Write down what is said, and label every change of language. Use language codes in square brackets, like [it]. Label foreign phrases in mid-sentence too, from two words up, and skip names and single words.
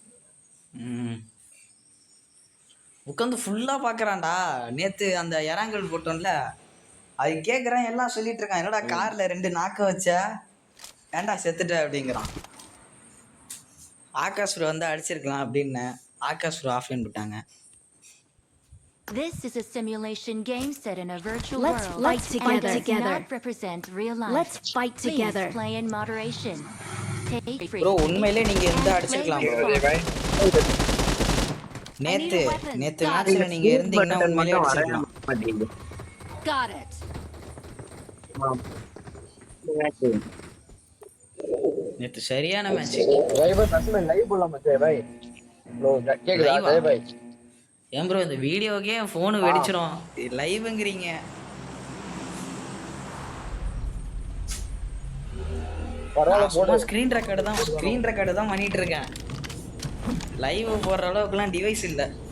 [ta] உட்காந்து ஃபுல்லா பார்க்கறான்டா. நேத்து அந்த இறாங்கல் போட்டோம்ல, அது கேட்குறேன், எல்லாம் சொல்லிட்டு இருக்கான், என்னடா கார்ல 2 நாக்க வச்ச, ஏன்டா செத்துட்ட அப்படிங்கிறான். ஆகாஷ் ப்ரோ வந்து அடிச்சிருக்கலாம் அப்படின்னு ஆகாஷ் ப்ரோ ஆஃப்லைன் விட்டாங்க. [en] This is a simulation game set in a virtual Let's world. fight together. And does not represent real life. Let's fight Please together. play in moderation. Take free. [ta] ப்ரோ உண்மையிலே நீங்க இருந்து அடிச்சிருக்கலாம் ப்ரோ. நேத்து மேட்ச்ல நீங்க இருந்தீங்கன்னா உண்மையிலே அடிச்சிருக்கலாம். [en] Got it. [ta] நேத்து சரியான மேட்ச். [hi] भाई बस असमें लाइव बोला मचे भाई लो கேக்குதா [ta] Live-ஆ? ஜெய் भाई ஏன் ப்ரோ இந்த வீடியோக்கே ஃபோன் வெடிச்சிரும், லைவ்ங்கறீங்க. பரவாயில்ல போடு. ஸ்கிரீன் ரெக்கார்டு தான் பண்ணிட்டு இருக்கேன். லைவ் போடுற அளவுக்குலாம் டிவைஸ் இல்ல.